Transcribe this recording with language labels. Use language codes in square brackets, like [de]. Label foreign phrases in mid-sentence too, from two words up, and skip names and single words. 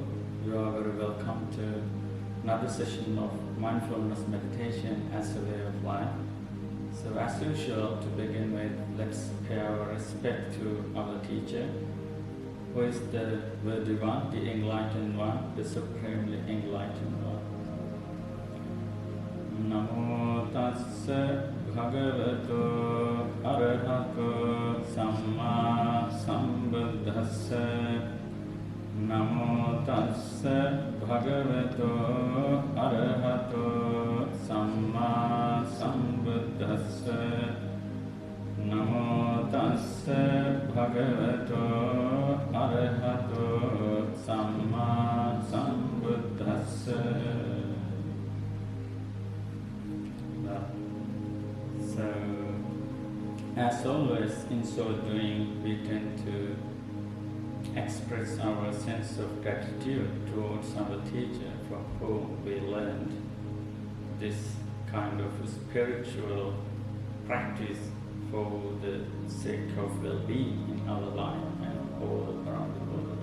[en] You are very welcome to another session of mindfulness meditation as a way of life. So as usual, to begin with, let's pay our respect to our teacher, who is the worthy one, the enlightened one, the supremely enlightened one. [pi] Namo tassa bhagavato arahato samma sambuddhassa. Namo tassa bhagavato arahato samma sambuddhassa. Namo tassa bhagavato arahato samma sambuddhassa. [en] So, as always, in so doing, we tend to express our sense of gratitude towards our teacher from whom we learned this kind of spiritual practice for the sake of well-being in our life and all around the world.